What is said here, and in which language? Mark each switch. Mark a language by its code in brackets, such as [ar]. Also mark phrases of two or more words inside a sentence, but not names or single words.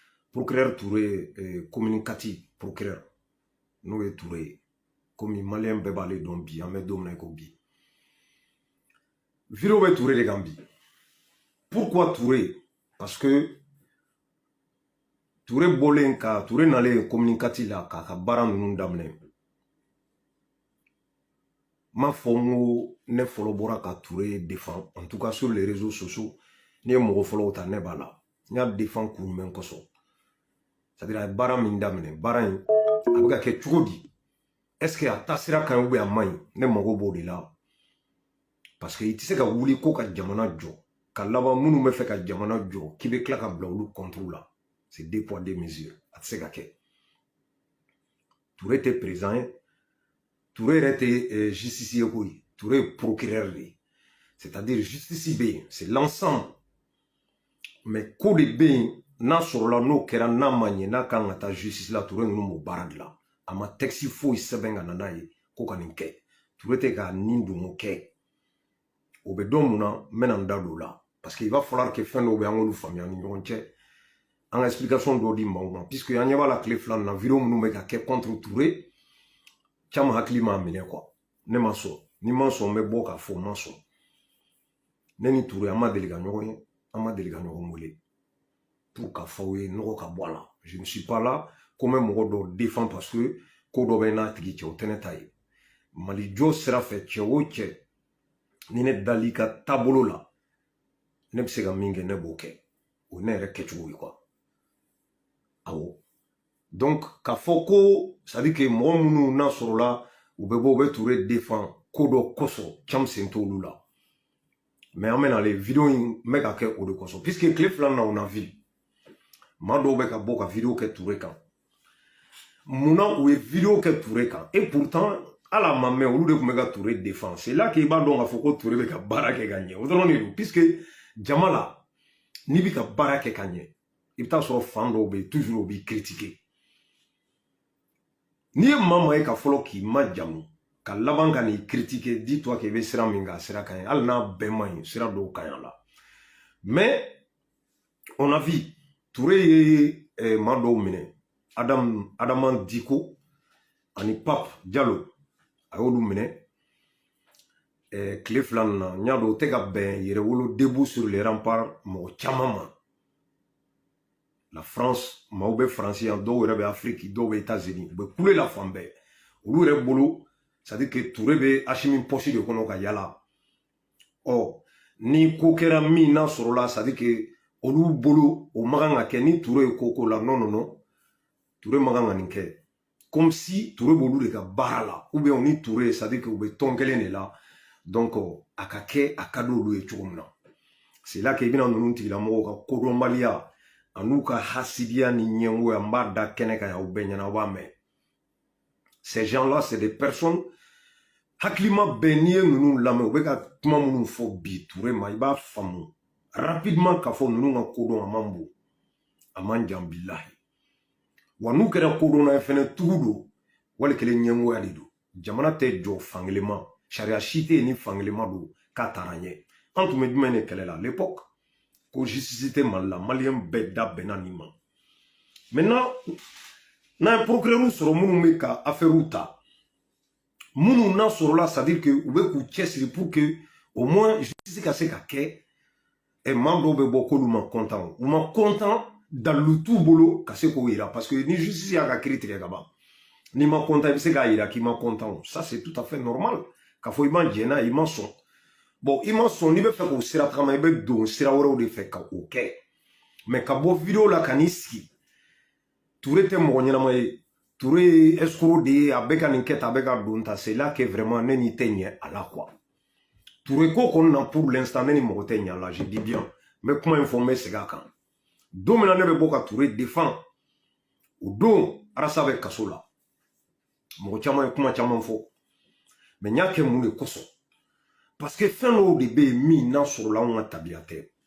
[bm] procureur Touré communicati procureur n'o ye Touré comme malien bɛɛ b'ale dɔn bi an bɛ don min na ko bi vidéo bɛ Touré de kan bi pourquoi Touré [fr] parce que [bm] Touré bɔlen ka Touré nalen communicati la k'a ka baara ninnu daminɛ m'a fɔ n ko ne fɔlɔ bɔra ka Touré défend [fr] en tout cas sur les réseaux sociaux [bm] n'i ye mɔgɔ fɔlɔw ta ne b'a la n y'a défend kun jumɛn kosɔn [fr] c'est-à-dire [bm] a ye baara min daminɛ baara in a bɛ ka kɛ cogo di [fr] est-ce que [bm] a taasira ka ɲi [fr] ou bien [bm] a man ɲi ne mago b'o de la [fr] parce que [bm] i tɛ se ka wuli ko ka jamana jɔ ka laban minnu bɛ fɛ ka jamana jɔ k'i bɛ tila ka bila olu [fr] contre la c'est deux poids deux mesures [bm] a tɛ se ka kɛ Touré tɛ président ye Touré yɛrɛ tɛ justice ye koyi Touré ye procureur de ye [fr] c'est-à-dire [bm] justice bɛ yen [fr] c'est l'ensemble mais [bm] ko de bɛ yen n'a sɔrɔla n'o kɛra n'a ma ɲɛ n'a kan ka taa justice la Touré ninnu m'o baara dilan a ma texte foyi sɛbɛn ka na n'a ye ko ka nin kɛ Touré tɛ ka nin don o kɛ o bɛ dɔn mun na n bɛna n da don o la [fr] parce que il va falloir que [bm] fɛn dɔw bɛ an k'olu faamuya ni ɲɔgɔn cɛ an ka explication dɔw di maaw ma puisque an ɲɛ b'a la tile fila nin na vidéo minnu bɛ ka kɛ contre Touré caman hakili m'a minɛ quoi ne ma sɔn ni ma sɔn n bɛ bɔ k'a fɔ n ma sɔn ne ni Touré an ma deli ka ɲɔgɔn ye an ma deli ka ɲɔgɔn wele pour k'a fɔ aw ye nɔgɔ ka bɔ a la [fr] je ne suis pas là [bm] ko n bɛ mɔgɔ dɔw défend [fr] parce que [bm] ko dɔ bɛ n'a tigi cɛ o tɛ ne ta ye Mali jɔ sira fɛ cɛ o cɛ ni ne dal'i ka taabolo la ne bɛ se ka min kɛ ne b'o kɛ o ye ne yɛrɛ kɛcogo ye quoi awɔ donc k'a fɔ ko c'est [fr] à dire que [bm] mɔgɔ minnu n'a sɔrɔla u bɛ bɔ u bɛ Touré défend ko dɔ kosɔn cam sen t'olu la mais an bɛna ale vidéo in n bɛ ka kɛ o de kosɔn puisque tile fila na [fr] on a vu [bm] maa dɔw bɛ ka bɔ ka vidéo kɛ Touré kan munna u ye vidéo kɛ Touré kan [fr] et pourtant [bm] hali a ma mɛn olu de tun bɛ ka Touré défend [fr] c'est là qu'il [bm] b'a dɔn k'a fɔ ko Touré bɛ ka baara kɛ ka ɲɛ o dɔrɔn de don puisque jama la n'i bɛ ka baara kɛ ka ɲɛ i bɛ taa sɔrɔ fan dɔw bɛ yen toujours o b'i critiquer n'i ye maa maa ye ka fɔlɔ k'i majamu ka laban ka n'i critiquer dis-toi k'i bɛ sira min kan sira ka ɲi hali n'a bɛɛ man ɲi sira dɔw ka ɲi a la [fr] mais on a vu [bm] Touré ye maa dɔw minɛ Adama Diko ani Pape Diallo a y'olu minɛ tile fila nin na n y'a dɔn o tɛ ka bɛn yɛrɛwolo [fr] debout sur les remparts [bm] mɔgɔ caman ma la France maaw bɛ Faransi yan dɔw yɛrɛ bɛ Afrique dɔw bɛ États-Unis u bɛ kule la fan bɛɛ olu yɛrɛ bolo [fr] c'est à dire que [bm] Touré bɛ Assimi poche de kɔnɔ ka yala ɔ ni ko kɛra min n'a sɔrɔla [fr] c'est à dire que [bm] olu bolo o ma kan ka kɛ ni Touré ye ko la [fr] non non non [bm] Touré ma kan ka nin kɛ [fr] comme si [bm] Touré b'olu de ka baara la [fr] ou bien [bm] ni Touré [fr] c'est à dire que [bm] u bɛ tɔn kelen de la donc a ka kɛ a ka d'olu ye cogo min na [fr] c'est là que [bm] i bɛna ninnu tigilamɔgɔw ka kodɔnbaliya an'u ka hasidiya ni ɲɛngoya n b'a da kɛnɛ kan y'aw bɛɛ ɲɛna aw b'a mɛn [fr] ces gens là c'est des personnes [bm] hakilima bɛɛ n'i ye ninnu lamɛn u bɛ ka kuma minnu fɔ bi Touré ma i b'a faamu rapidement k'a fɔ ninnu ka kodɔn a man bon a man jan bilahi wa n'u kɛra kodɔnna ye fɛnɛ tugu don wali kelen ɲɛngoya de don jamana tɛ jɔ fankelen ma sariya si tɛ yen ni fankelen ma don k'a taara ɲɛ an tun bɛ jumɛn de kɛlɛ la [fr] à l'époque [bm] ko justice tɛ Mali la maliyɛn bɛɛ da bɛnna nin ma maintenant n'an ye procureur sɔrɔ minnu bɛ ka affaire ta minnu n'a sɔrɔla [fr] c'est à dire que [bm] u bɛ k'u cɛsiri [fr] pour que au moins justice [bm] ka se ka kɛ maa dɔw bɛ bɔ k'olu ma content u ma content dalu t'u bolo ka se k'o yira [fr] parce que [bm] ni justice y'a ka kiiri tigɛ ka ban n'i ma content i bɛ se k'a yira k'i ma content [fr] ça c'est tout à fait normal [bm] k'a fɔ i ma jɛn n'a ye i ma sɔn bon i ma sɔn n'i bɛ fɛ k'o sira tagama i bɛ don sira wɛrɛw de fɛ ka o kɛ mais ka bɔ vidéo la ka n'i sigi Touré tɛ mɔgɔ ɲɛnama ye Touré ye escroc de ye a bɛ ka nin kɛ tan a bɛ ka don ta [fr] c'est là que vraiment [bm] ne n'i tɛ ɲɛ a la quoi Touré ko kɔni na [fr] pour l'instant [bm] ne ni mɔgɔ tɛ ɲɛ a la [fr] je dis bien [bm] n bɛ kuma in fɔ n bɛ segin a kan don min na ne bɛ bɔ ka Touré défend o don Arasa bɛ kaso la mɔgɔ caman ye kuma caman fɔ mais n y'a kɛ mun de kosɔn [fr] parce que [bm] fɛn dɔw de bɛ yen min n'a sɔrɔla anw ka tabiya tɛ